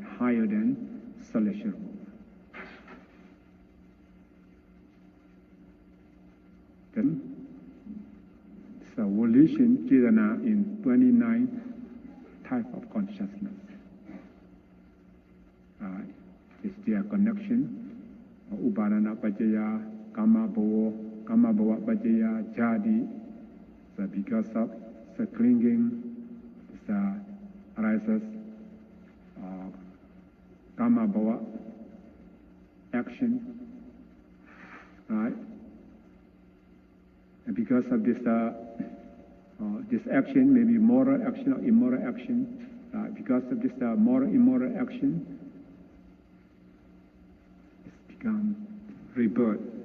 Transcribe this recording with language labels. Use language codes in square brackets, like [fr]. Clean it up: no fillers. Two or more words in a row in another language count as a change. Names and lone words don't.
[en] Higher than celestial world. Then, so volition, Ch8 in 29 type of consciousness. It's their connection. [pi] Upãdãna paccayã, karma bhava paccayã, jadi. [en] So because of the clinging, arises [pi] karma bhava [en] action, right? And because of this, this action, maybe moral action or immoral action, because of this moral, immoral action, it's become rebirth.